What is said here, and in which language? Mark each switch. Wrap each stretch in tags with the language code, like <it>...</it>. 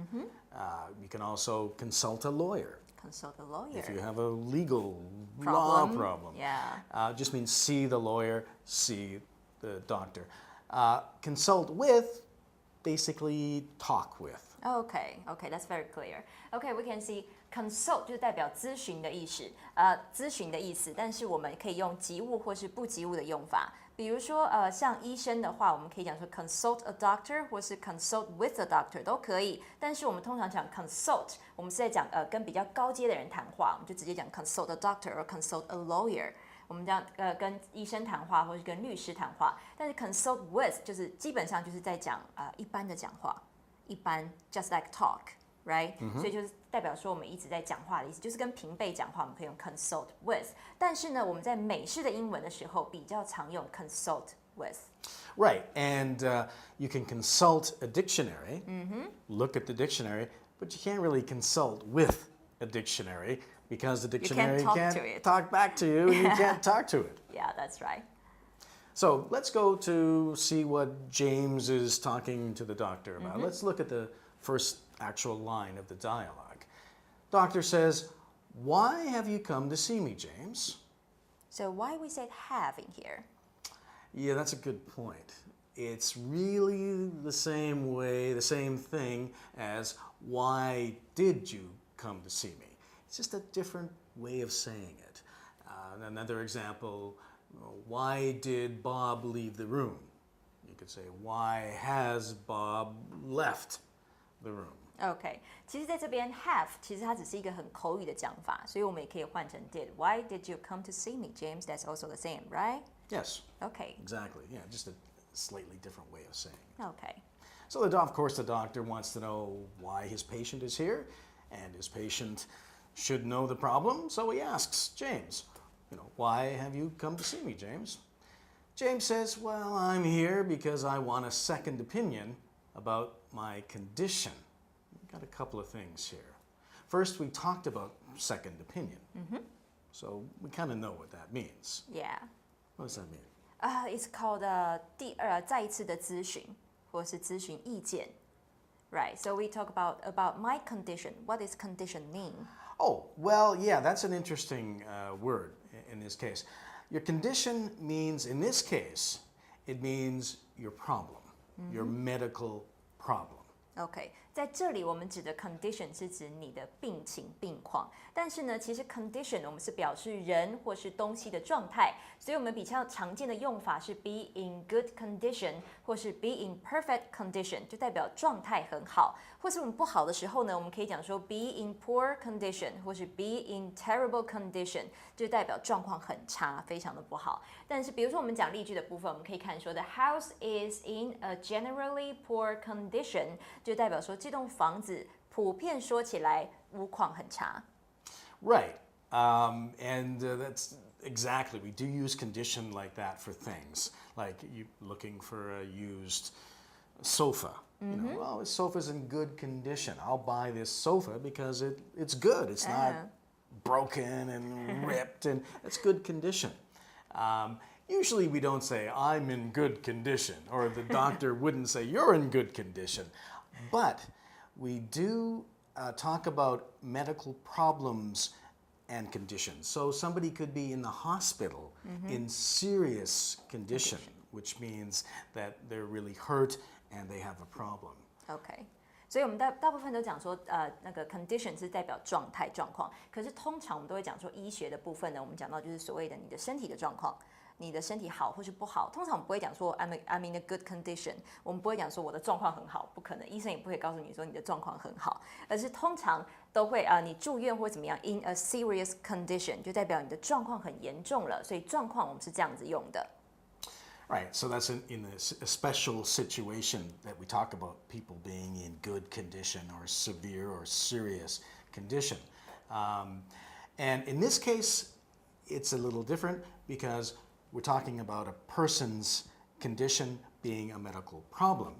<en>You can also consult a lawyer. Consult a lawyer. If you have a legal Problem. law problem. Yeah. Just means see the lawyer, see the doctor. Consult with, basically talk with. Okay, that's very clear. Okay, we can see consult</en> <zh>就是代表咨询的意思，咨询的意思。但是我们可以用及物或是不及物的用法。比如说，像医生的话，我们可以讲说</zh> <en>consult a doctor</en> <zh>或是</zh> <en>consult with a doctor</en> <zh>都可以。但是我们通常讲 consult， 我们是在讲跟比较高阶的人谈话，我们就直接讲</zh> <en>consult a doctor or consult a lawyer。</en> <zh>我们这样跟医生谈话或是跟律师谈话。但是 consult with 就是基本上就是在讲一般的讲话，一般</zh> <en>just like talk</en> <zh>right？、所以就是代表说我们一直在讲话的意思，就是跟平辈讲话，我们可以用 consult with。但是呢，我们在美式的英文的时候比较常用 consult with。</zh> <en>Right, and you can consult a dictionary, look at the dictionary, but you can't really consult with a dictionary because the dictionary talk can't to it. talk back to you and you can't talk to it. Yeah, that's right. So let's go to see what James is talking to the doctor about. Let's look at the first actual line of the dialogue. Doctor says, "Why have you come to see me, James?" So why we said have in here? Yeah, that's a good point. It's really the same way, the same thing as why did you come to see me? It's just a different way of saying it. Another example, why did Bob leave the room? You could say, why has Bob left the room?</en> <zh>OK， 其实在这边 have 其实它只是一个很口语的讲法，所以我们也可以换成 did.</zh> <en>Why did you come to see me, James? That's also the same, right? Yes. OK. Exactly. Yeah, just a slightly different way of saying it. OK. So, of course, the doctor wants to know why his patient is here, and his patient should know the problem, so he asks James, why have you come to see me, James? James says, well, I'm here because I want a second opinion about my condition. We've got a couple of things here. First, we talked about second opinion. So we kind of know what that means. Yeah. What does that mean? It's called</en> <zh>再一次的咨询，或是咨询意见。</zh> <en>Right. So we talk about my condition. What does condition mean? Oh, well, yeah, that's an interesting word in this case. Your condition means, in this case, it means your problem, your medical problem.</en> <zh>OK， 在这里我们指的 condition 是指你的病情病况，但是呢，其实 condition 我们是表示人或是东西的状态，所以我们比较常见的用法是</zh> <en>be in good condition</en> <zh>或是</zh> <en>be in perfect condition，</en> <zh>就代表状态很好，或是我们不好的时候呢，我们可以讲说</zh> <en>be in poor condition</en> <zh>或是</zh> <en>be in terrible condition，</en> <zh>就代表状况很差，非常的不好。但是比如说我们讲例句的部分，我们可以看说</zh> <en>the house is in a generally poor condition，</en> <zh>就代表说这栋房子普遍说起来屋况很差。</zh> <en>Right. And that's exactly, we do use condition like that for things, like you looking for a used sofa. Well, this sofa's in good condition. I'll buy this sofa because it's good. It's not broken and ripped, and it's good condition. Usually we don't say, I'm in good condition, or the doctor wouldn't say, you're in good condition. But we do talk about medical problems and conditions. So somebody could be in the hospital in serious condition, which means that they're really hurt and they have a problem.</en> <zh>OK， 所以我们大部分都讲说，那个 condition 是代表状态状况，可是通常我们都会讲说医学的部分呢，我们讲到就是所谓的你的身体的状况。你的身体好或是不好，通常我们不会讲说</zh> <en>I'm in a good condition，</en> <zh>我们不会讲说我的状况很好，不可能，医生也不会告诉你说你的状况很好，而是通常都会你住院或怎么样</zh> <en>in a serious condition，</en> <zh>就代表你的状况很严重了，所以状况我们是这样子用的。</zh> <en>Right, so that's in a special situation that we talk about people being in good condition or severe or serious condition. And in this case, it's a little different because we're talking about a person's condition being a medical problem.</en>